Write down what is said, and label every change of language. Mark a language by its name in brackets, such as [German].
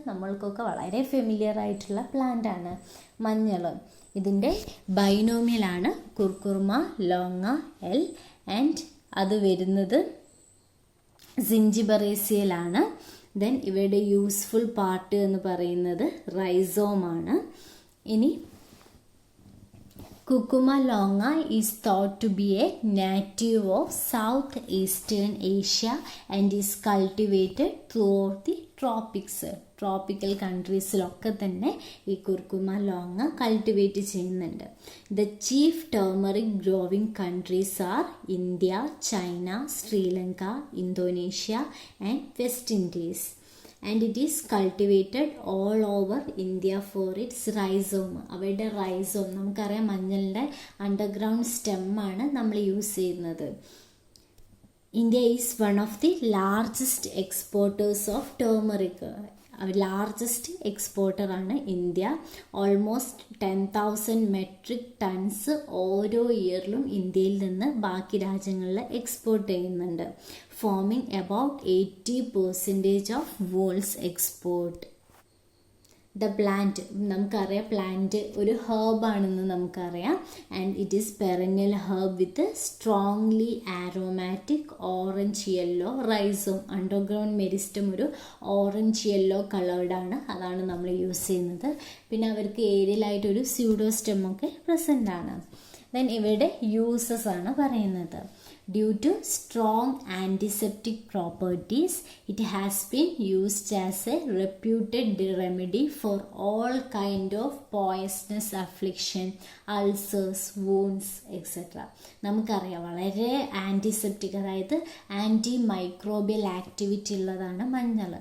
[Malayalam] നമ്മൾക്കൊക്കെ വളരെ ഫെമിലിയർ ആയിട്ടുള്ള പ്ലാന്റ് ആണ്, മഞ്ഞൾ. ഇതിൻ്റെ ബൈനോമിയലാണ് കുർക്കുർമ ലോങ്ങ എൽ ആൻഡ് അത് വരുന്നത് സിഞ്ചിബറേസിയയിലാണ്. ദെൻ ഇവയുടെ യൂസ്ഫുൾ പാർട്ട് എന്ന് പറയുന്നത് റൈസോമാണ്. [English] ഇനി Curcuma longa is thought to be a native of southeastern Asia and is cultivated throughout the tropics. [Malayalam] Tropical കൺട്രീസിലൊക്കെ തന്നെ ഈ കുർക്കുമ ലോങ്ങ കൾട്ടിവേറ്റ് ചെയ്യുന്നുണ്ട്. [English] The chief turmeric growing countries are India, China, Sri Lanka, Indonesia and west Indies. And it is cultivated all over India for its rhizome. [Malayalam] അവയുടെ rhizome നമുക്കറിയാം, മഞ്ഞളിൻ്റെ underground സ്റ്റെമ്മാണ് നമ്മൾ use ചെയ്യുന്നത്. [English] India is one of the largest exporters of turmeric. [Malayalam] Largest എക്സ്പോർട്ടറാണ് India. Almost 10,000 metric tons ഓരോ ഇയറിലും ഇന്ത്യയിൽ നിന്ന് ബാക്കി രാജ്യങ്ങളിൽ export ചെയ്യുന്നുണ്ട്. [English] Forming about 80% of world's export. [Malayalam] The plant നമുക്കറിയാം, പ്ലാന്റ് ഒരു ഹെർബാണെന്ന് നമുക്കറിയാം. [English] And it is perennial herb with strongly aromatic orange yellow rhizome. [Malayalam] Underground meristem ഒരു ഓറഞ്ച് യെല്ലോ കളേർഡാണ്, അതാണ് നമ്മൾ യൂസ് ചെയ്യുന്നത്. പിന്നെ അവർക്ക് ഏരിയലായിട്ടൊരു സ്യൂഡോസ്റ്റെമൊക്കെ പ്രസൻ്റ് ആണ്. ദെൻ ഇവയുടെ യൂസസ് ആണ് പറയുന്നത്. [English] Due to strong antiseptic properties, it has been used as a reputed remedy for all kind of poisonous affliction, ulcers, wounds, etc. [Malayalam] നമുക്കറിയാം, വളരെ ആൻറ്റിസെപ്റ്റിക്, അതായത് ആൻറ്റി മൈക്രോബിയൽ ആക്ടിവിറ്റി ഉള്ളതാണ് മഞ്ഞൾ.